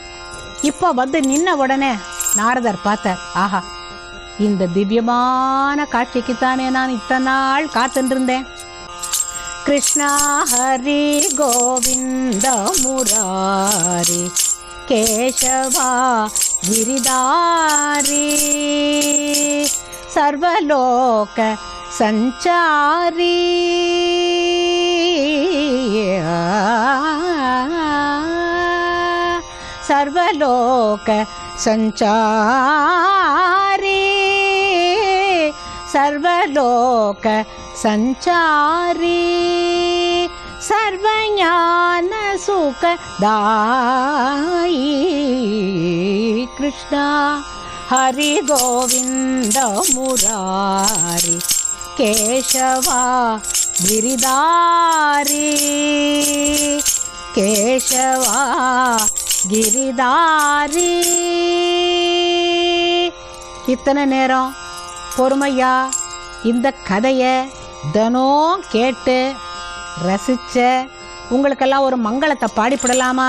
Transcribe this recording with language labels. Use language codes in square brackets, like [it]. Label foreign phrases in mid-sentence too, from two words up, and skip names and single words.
[ta] இப்போ வந்து நின்ன உடனே நாரதர் பார்த்தார், ஆஹா, இந்த திவ்யமான காட்சிக்குத்தானே நான் இத்தனை நாள் காத்துருந்தேன். [sa] கிருஷ்ணா ஹரி கோவிந்த முராரி கேசவா गिरिधारी सर्वलोक संचारी सर्वलोक संचारी सर्वलोक संचारी सर्वज्ञान सुखदायी कृष्णा ஹரி கோவிந்த முராரி கேசவா கிரிதாரி கேசவா கிரிதாரி. [ta] இத்தனை நேரம் பொறுமையா இந்த கதையை தினம் கேட்டு ரசிச்ச உங்களுக்கெல்லாம் ஒரு மங்களத்தை பாடிப்படலாமா?